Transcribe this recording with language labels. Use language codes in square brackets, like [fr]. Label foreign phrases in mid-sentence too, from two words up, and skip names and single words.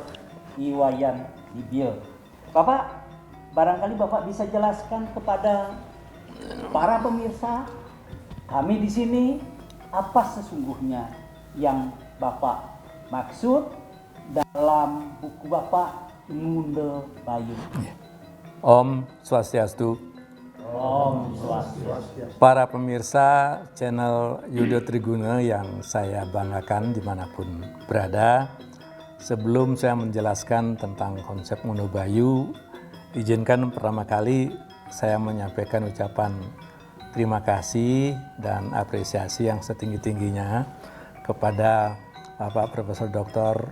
[id] Iwayan Dibil. Bapak, barangkali Bapak bisa jelaskan kepada para pemirsa kami di sini apa sesungguhnya yang Bapak maksud dalam buku Bapak Ngunde Bayu. [ban] Om Swastiastu. Om Swastiastu. [id] Para pemirsa channel Yuda Triguna yang saya banggakan dimanapun berada, sebelum saya menjelaskan tentang konsep Ngunde Bayu, izinkan pertama kali saya menyampaikan ucapan terima kasih dan apresiasi yang setinggi-tingginya kepada Bapak Profesor Dr.